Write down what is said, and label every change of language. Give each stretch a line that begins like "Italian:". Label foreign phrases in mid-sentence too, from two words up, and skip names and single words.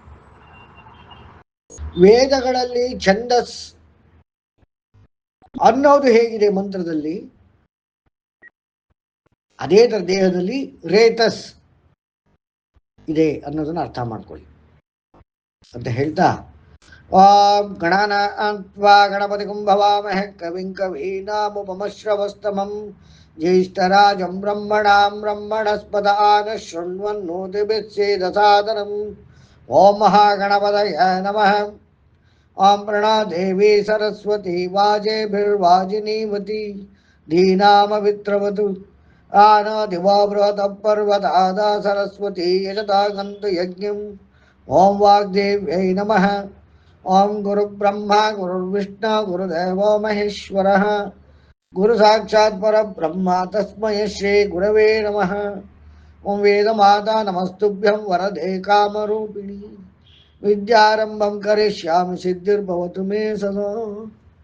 Kannada: ವೇದಗಳಲ್ಲಿ ಛಂದಸ್ ಅನ್ನೋದು ಹೇಗಿದೆ ಮಂತ್ರದಲ್ಲಿ? ಅದೇ ಥರ ದೇಹದಲ್ಲಿ ರೇತಸ್ ಇದೆ ಅನ್ನೋದನ್ನು ಅರ್ಥ ಮಾಡ್ಕೊಳ್ಳಿ ಅಂತ ಹೇಳ್ತಾ
Sanskrit: ಓಂ ಗಣಾನಾತ್ವಾ ಗಣಪತಿ ಕುಂಭವಾಮಹ ಕವಿಂ ಕವೀನಾಮುಪಮಶ್ರವಸ್ತಮಂ ಜ್ಯೇಷ್ಠರಾಜಂ ಬ್ರಹ್ಮಣಾಂ ಬ್ರಹ್ಮಣಸ್ಪದ ಆನ ಶೃಣ್ವನ್ನೋತಿಭಿಸ್ಸೇದಸಾದನಂ ಓಂ ಮಹಾಗಣಪತಯ ನಮಃ ಓಂ ಪ್ರಣಾದೇವಿ ಸರಸ್ವತಿ ವಾಜೇಭಿರ್ವಾಜಿನೀವತಿ ಧೀನಾಮವಿತ್ರವತು ಆನಾದಿವಾ ಬೃಹತಃ ಪರ್ವತಾದ ಸರಸ್ವತಿ ಯಜತಾಗಂತು ಯಜ್ಞಂ ಓಂ ವಾಗ್ದೇವ್ಯೈ ನಮಃ ಓಂ ಗುರುಬ್ರಹ್ಮ ಗುರುರ್ವಿಷ್ಣು ಗುರುದೇವೋ ಮಹೇಶ್ವರಃ ಗುರು ಸಾಕ್ಷಾತ್ ಪರಬ್ರಹ್ಮ ತಸ್ಮೈ ಶ್ರೀ ಗುರವೇ ನಮಃ ಓಂ ವೇದಮಾತಾ ನಮಸ್ತುಭ್ಯಂ ವರದೆ ಕಾಮರೂಪಿಣಿ ವಿದ್ಯಾರಂಭಂ ಕರಿಷ್ಯಾಮಿ ಸಿದ್ಧಿರ್ಭವತು ಮೇ ಸದಾ